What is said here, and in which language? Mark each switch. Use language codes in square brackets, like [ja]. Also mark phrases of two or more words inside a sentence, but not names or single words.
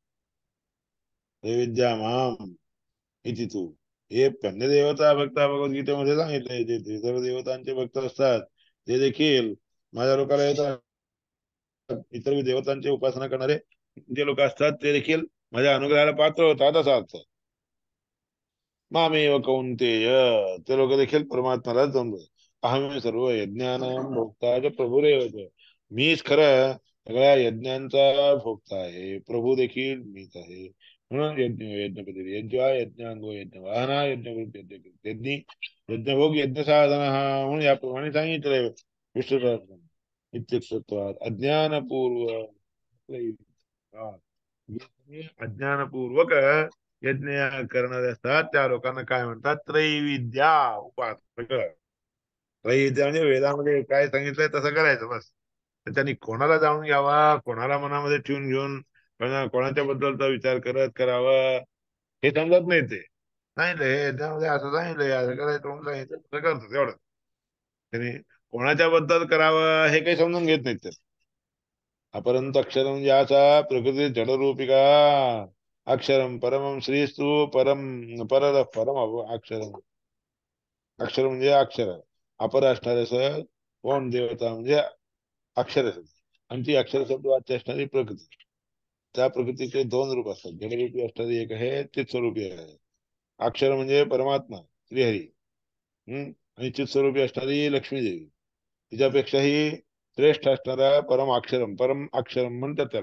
[sa] त्रैविद्यामाम इति [mr] तू हे अन्य देवता भक्त भगवद्गीतेमध्ये सांगितले जे सर्व देवतांचे भक्त असतात ते देखील माझ्या लोकांना येतात. इतर देवतांची उपासना करणारे जे लोक असतात ते देखील माझ्या अनुग्रहाला पात्र होतात असा अर्थ. [sa] मामेव कौंतेय [mr] ते लोक देखील परमात्म्याला जमलो. [sa] अहम सर्व यज्ञानां भोक्ता प्रभुरेव च. [mr] मीच खरं सगळ्या यज्ञांचा भोक्ता आहे प्रभू देखील मीच आहे. म्हणून यज्ञ यज्ञपती यज्ञ यज्ञांगो यज्ञ वाहना यज्ञ यज्ञ यज्ञभोग यज्ञ साधना म्हणून याप्रमाणे सांगितलंय विष्णू सहस्रनाम. इत्युक्तत्वात् अज्ञानपूर्व अज्ञानपूर्वक यज्ञ करणारे असतात त्या लोकांना काय म्हणतात त्रैविद्या उपासक. त्रैविद्या म्हणजे वेदामध्ये काय सांगितलंय तसं करायचं बस. तर त्यांनी कोणाला जाणून घ्यावा कोणाला मनामध्ये ठेवून घेऊन कोणाच्या बद्दलचा विचार करत करावा हे समजत नाही. ते सांगितलंय त्यामध्ये असं सांगितलंय असं करायचं म्हणून सांगितलं तसं करतो तेवढं. त्यांनी कोणाच्या बद्दल करावं हे काही समजून घेत नाहीत ते. [sa] अपरंत अक्षरम याचा प्रकृती जडरूपिका अक्षरम परमम श्रीस्तु परम परम अक्षरम. [mr] अक्षर म्हणजे अक्षर अपर असणाऱ्याचं कोण देवता म्हणजे अक्षर आणि ती अक्षर शब्द वाच्य असणारी प्रकृती. त्या प्रकृतीचे दोन रूप असतात जडरूपी असणारी एक आहे चित्स्वरूपी आहे. अक्षर म्हणजे परमात्मा श्रीहरी. आणि चित्स्वरूपी असणारी लक्ष्मी देवी तिच्यापेक्षाही श्रेष्ठ असणारा [sa] परम अक्षरम [mr] म्हणतात त्याला.